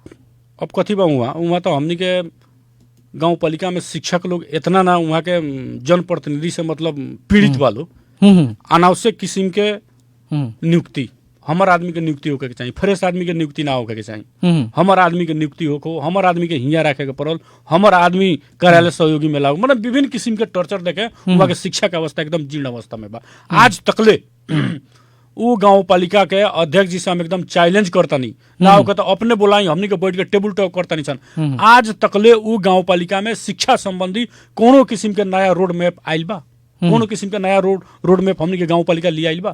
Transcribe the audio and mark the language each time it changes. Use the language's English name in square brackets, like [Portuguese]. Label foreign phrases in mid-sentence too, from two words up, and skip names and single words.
[Bhojpuri] अब कथी बा उहाँ तो हमनी के गांव पालिका में शिक्षक लोग इतना ना वहाँ के जनप्रतिनिधि से मतलब पीड़ित बा लोग। अनावश्यक किस्म के नियुक्ति हमार आदमी के नियुक्ति होके के चाहिए, फ्रेश आदमी के नियुक्ति ना होके के चाहिए। हमार आदमी के नियुक्ति होको, हमार आदमी के हिया रखे के पड़ल, हमार आदमी कार्यालय सहयोगी में लागू, मतलब विभिन्न किस्म के टॉर्चर देखे वहाँ के शिक्षा के अवस्था एकदम जीर्ण अवस्था में बा। आज तकले उ गांव पालिका के अध्यक्ष जी से हम एकदम चैलेंज करतानी ना होके तो अपने बोलाई हमनी के बैठ के [English] table talk [Bhojpuri] करतानी सन। आज तकले उ गांव पालिका में शिक्षा संबंधी कोनो किस्म के नया [English] road map [Bhojpuri] आइल बा, कोनो किस्म के नया [English] road map [Bhojpuri] हमनी के गांव पालिका लिए आइल बा।